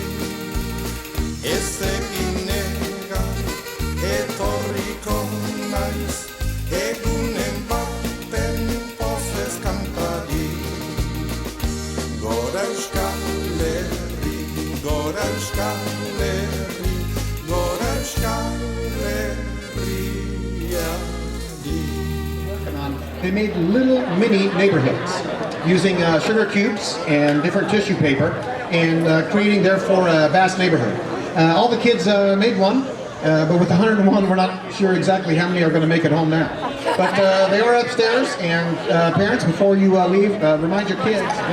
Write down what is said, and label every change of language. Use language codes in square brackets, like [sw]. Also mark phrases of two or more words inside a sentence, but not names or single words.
[eu] Ez egin negar, etorriko naiz, egunen baten pozez kantari. Gora Euskal Herri, gora Euskal Herri, gora Euskal Herriari. [en] They made little mini neighborhoods using sugar cubes and different tissue paper and creating therefore a vast neighborhood. All the kids made one, but with 101 we're not sure exactly how many are going to make it home now. But they are upstairs, and parents, before you leave, remind your kids.